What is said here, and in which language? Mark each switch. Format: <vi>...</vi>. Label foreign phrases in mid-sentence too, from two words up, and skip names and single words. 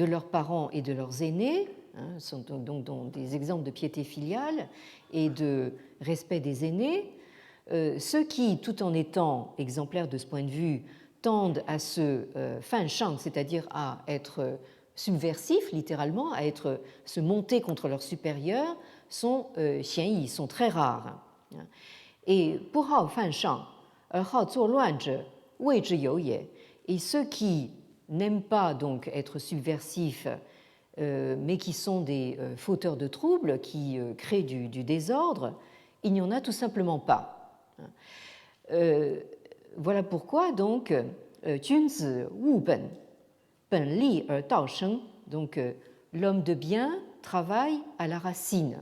<fr>leurs parents et de leurs aînés, sont donc des exemples de piété filiale et de respect des aînés, ceux qui, tout en étant exemplaires de ce point de vue, tendent à se</fr> <zh>犯上,</zh> <fr>c'est-à-dire à être subversifs, littéralement, à se monter contre leurs supérieurs, sont</fr> <zh>鲜矣,</zh> <fr>sont très rares. Et pour</fr> <zh>好犯上，好作乱者，未之有也.</zh> <fr>Et ceux qui n'aiment pas donc être subversifs, mais qui sont des fauteurs de troubles, qui créent du désordre, il n'y en a tout simplement pas. Voilà pourquoi donc</fr> <zh>君子务本，本立而道生,</zh> <fr>donc l'homme de bien travaille à la racine.</fr>